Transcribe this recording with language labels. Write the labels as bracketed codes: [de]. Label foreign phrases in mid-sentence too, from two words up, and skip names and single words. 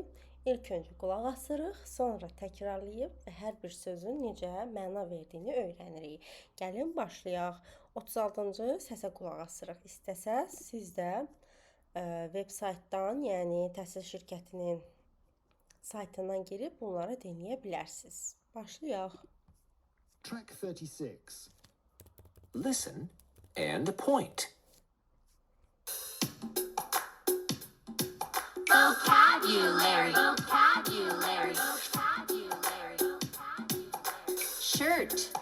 [az] İlk öncə qulaq asırıq, sonra təkrarlayıb və hər bir sözün necə məna verdiyini öyrənirik. Gəlin başlayaq. 36-cı səsə qulaq asırıq. İstəsəz siz də veb saytdan, yəni təhsil şirkətinin saytından girib bunları dinləyə bilərsiniz. Başlayaq. [en] Track 36. Listen and point. Vocabulary. Vocabulary. Vocabulary. Shirt.